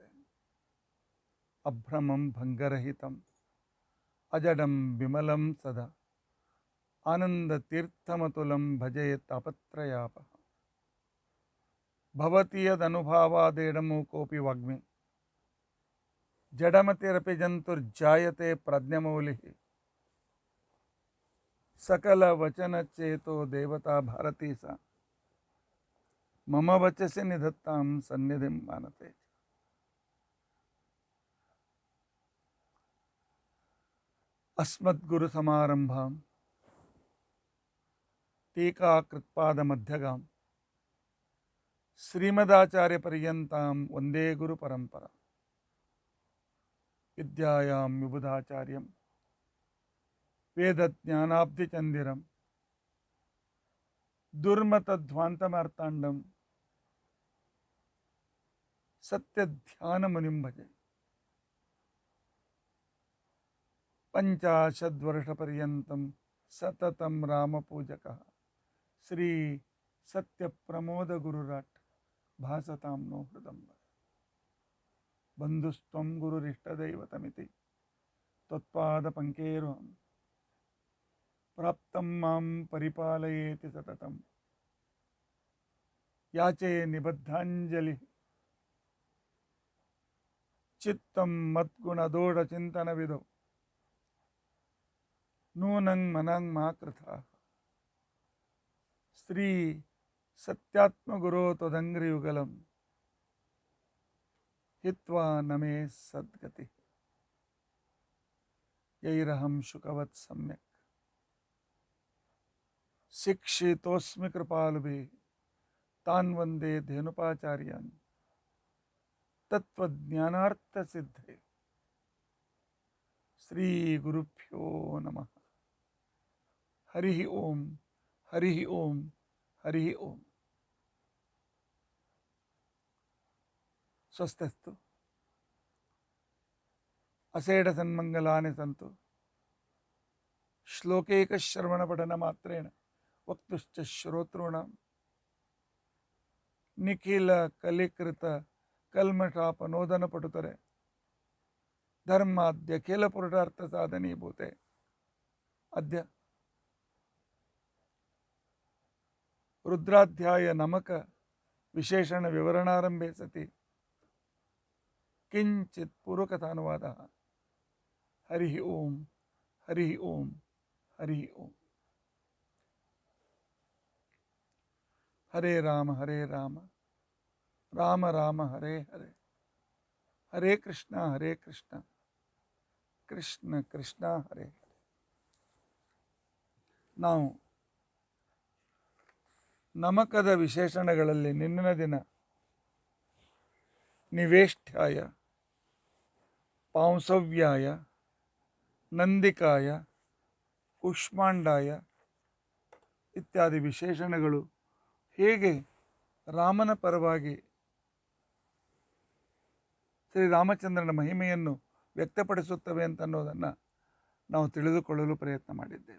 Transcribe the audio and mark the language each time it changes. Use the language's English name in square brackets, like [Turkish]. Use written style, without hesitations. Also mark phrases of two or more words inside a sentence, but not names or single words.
[Sanskrit] ಅಭ್ರಮಂ ಭಂಗರಹಿತಂ ಅಜಡಂ ವಿಮಲಂ ಸದಾ ಆನಂದತೀರ್ಥಮತುಲಂ ಭಜೆ ತಾಪತ್ರಯಾಪ ಭವತಿ ಯದನುಭಾವಾದೇಡಮು ಕೋಪಿ ವಾಗ್ಮಿ ಜಡಮತಿರಪಿ ಜಂತುರ್ಜಾಯತೆ ಪ್ರಜ್ಞಮೌಲಿ ಸಕಲ ವಚನ ಚೇತೋ ದೇವತಾ ಭಾರತೀ ಸ ಮಮ ವಚಸಿ ನಿಧತ್ತಾಂ ಸನ್ನಿಧಿಂ ಮಾನತೆ. ಅಸ್ಮದ್ಗುರು ಸಮಾರಂಭಾಂ ಟೀಕಾಕೃತ್ಪಾದ ಮಧ್ಯಗಾಂ ಶ್ರೀಮದಾಚಾರ್ಯ ಪರ್ಯಂತಾಂ ವಂದೇ ಗುರು ಪರಂಪರಾ. ವಿದ್ಯಾಯಾಂ ವಿಬುಧಾಚಾರ್ಯಂ ವೇದಜ್ಞಾನಾಬ್ಧಿಚಂದಿರಂ ದುರ್ಮತಧ್ವಾಂತಮಾರ್ತಾಂಡಂ ಸತ್ಯಧ್ಯಾನಮುನಿಂ ಭಜೆ. ಪಂಚಾಶದ್ವರ್ಷಪರ್ಯಂತಂ ಸತತಂ ರಾಮಪೂಜಕಃ ಶ್ರೀ ಸತ್ಯಪ್ರಮೋದ ಗುರುರಾಟ್ ಭಾಸತಾಂ ನೋ ಹೃದಂಬರ. ಬಂಧುಸ್ತ್ವಂ ಗುರುರಿಷ್ಟದೈವತಮಿತಿ ತ್ವತ್ಪಾದಪಂಕೇರುಹಂ ಪ್ರಾಪ್ತಂ ಮಾಂ ಪರಿಪಾಲಯೇತಿ ಸತತಂ ಯಾಚೆ ನಿಬದ್ಧಾಂಜಲಿ. ಚಿತ್ತಂ ಮದ್ಗುಣದೋಷಚಿಂತನವಿದೋ ನೂನಂ ಮನಂ ಮಾ ಕೃತಃ. ಶ್ರೀ ಸತ್ಯಾತ್ಮಗುರೋ ತ್ವದಂಘ್ರಿಯುಗಲಂ ಹಿತ್ವಾ ನಮೇ ಸದ್ಗತಿ. ಯೈರಹಂ ಶುಕವತ್ ಸಮ್ಯಕ್ ಶಿಕ್ಷಿತೋಸ್ಮಿ ಕೃಪಾಲುಭಿಃ ತಾನ್ ವಂದೇ ಧೇನುಪಾಚಾರ್ಯಾನ್ ತತ್ವಜ್ಞಾನಾರ್ಥಸಿದ್ಧೇ. ಶ್ರೀ ಗುರುಭ್ಯೋ ನಮಃ. ಹರಿ ಓಂ ಹರಿ ಓಂ ಹರಿ ಓಂ. ಸ್ವಸ್ಥಸ್ತು ಅಸೇಢ ಸನ್ಮಂಗಲಾನಿ ಸಂತು ಶ್ಲೋಕೈಕಶ್ರವಣಪಠನ ಮಾತ್ರೇಣ ವಕ್ತುಶ್ಚ ಶ್ರೋತॄಣಾಂ ನಿಖಿಲ ಕಲಿಕೃತ ಕಲ್ಮಷಾಪನೋದನ ಪಟುತರೆ ಧರ್ಮಾದ್ಯ ಖಿಲ ಪುರುಷಾರ್ಥ ಸಾಧನೀಭೂತೆ. ಅದ್ಯ ರುದ್ರಾಧ್ಯಾಯ ನಮಕ ವಿಶೇಷಣ ವಿವರಣಾರಂಭೆ ಸತಿ ಕಿಂಚಿತ್ ಪೂರ್ವಕಥಾನುವಾದ. ಹರಿ ಓಂ ಹರಿ ಓಂ ಹರಿ ಓಂ. ಹರೇ ರಾಮ ರಾಮ ರಾಮ ಹರೇ ಹರೇ, ಹರೇ ಕೃಷ್ಣ ಕೃಷ್ಣ ಕೃಷ್ಣ ಹರೇ ಹರೇ. [Kannada] ನಾವು ನಮಕದ ವಿಶೇಷಣಗಳಲ್ಲಿ ನಿನ್ನಿನ ದಿನ [Sanskrit] ನಿವೇಷ್ಟ್ಯಾಯ, ಪಾಂಸವ್ಯಾಯ, ನಂದಿಕಾಯ, ಕೂಷ್ಮಾಂಡಾಯ [Kannada] ಇತ್ಯಾದಿ ವಿಶೇಷಣಗಳು ಹೇಗೆ ರಾಮನ ಪರವಾಗಿ ಶ್ರೀರಾಮಚಂದ್ರನ ಮಹಿಮೆಯನ್ನು ವ್ಯಕ್ತಪಡಿಸುತ್ತವೆ ಅಂತನ್ನೋದನ್ನು ನಾವು ತಿಳಿದುಕೊಳ್ಳಲು ಪ್ರಯತ್ನ ಮಾಡಿದ್ದೇವೆ.